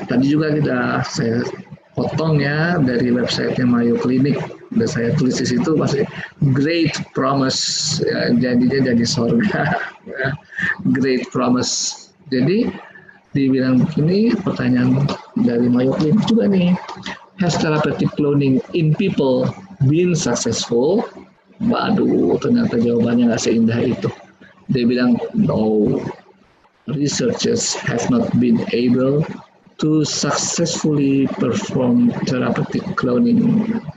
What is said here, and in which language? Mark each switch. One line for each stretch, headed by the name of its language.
Indonesian: Tadi juga saya potong ya dari websitenya Mayo Clinic. Udah saya tulis di situ masih
English: great promise
Indonesian: ya, jadinya jadi surga ya.
English: Great promise.
Indonesian: Jadi dibilang begini, pertanyaan dari Mayo Clinic juga nih.
English: Has therapeutic cloning in people been successful?
Indonesian: Waduh, ternyata jawabannya nggak seindah itu. Dia bilang,
English: no, researchers have not been able to successfully perform therapeutic cloning.